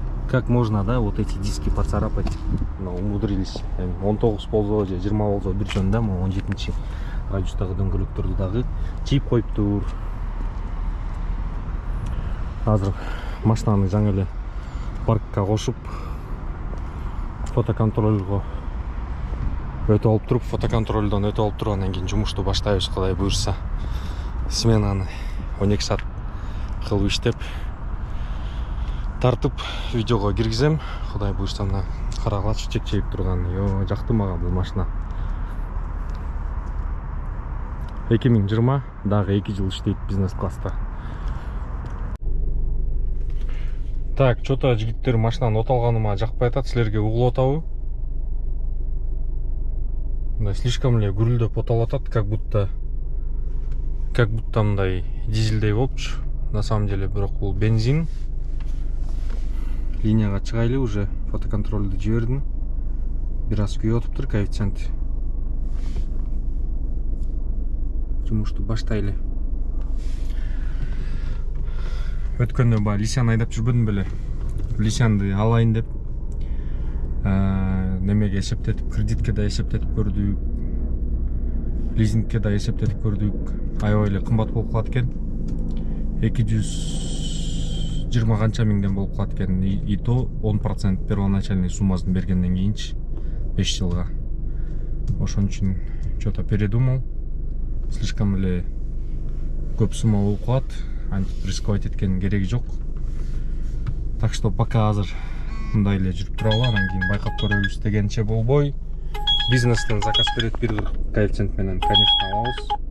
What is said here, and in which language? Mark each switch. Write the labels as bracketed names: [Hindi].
[Russian] Как можно, да, вот эти диски поцарапать? Но умудрились. [Kyrgyz] 19 болсо же 20 болсо бир жөн да, 17-чи радиустагы дөңгөлөктөрдү дагы чийип коюптур. Азыр машинаны жаңы эле паркка кошуп, фотоконтролго өтүп алып туруп, фотоконтролдон өтүп алып туруп, анан кийин жумушту баштайбыз, Кудай буйрса. Сменаны 12 саат кылып иштеп, тартып видеого киргизем. Кудай буйрса, мына карагылачы чекчейип турган. Жакты мага бул машина. 2020 дагы 2 жыл иштейт бизнес класста. [Russian] Так, что-то [Kyrgyz] жигиттер машинаны от алганыма жакпай атат, силерге угулуп атабы? Мындай [Russian] слишком [Kyrgyz] эле гүрүлдөп от алып атат, [Russian] как будто [Kyrgyz] мындай дизелдей болупчу. [Russian] На самом деле, [Kyrgyz] бирок бул бензин. Линияга чыгайлы, [Russian] уже [Kyrgyz] фотоконтролду жибердим. Бир аз күйүп атыптыр коэффициент. Жумушту баштайлы. Өткөндө ба Лисян айдап жүрбөдүм беле. Лисянды алайын деп немеге эсептетип, кредитке да эсептетип көрдүк. Лизингке да эсептетип көрдүк. Аябай эле кымбат болуп калат экен. 220 канча миңден болуп калат экен. [Russian] И то [Kyrgyz] 10% [Russian] первоначальный [Kyrgyz] суммасын бергенден кийинчи 5 жылга. Ошон үчүн [Russian] что-то передумал. Слишком [Kyrgyz] эле көп сумма болуп калат. Антип [Russian] рисковать [Kyrgyz] эткенин кереги жок. [Russian] Так что пока [Kyrgyz] азыр мындай эле жүрүп туралы, анан кийин байкап көрөбүз дегенче болбой. бизнестен заказ берет 1,40 коэффициент менен, [Russian] конечно, [Kyrgyz] алабыз.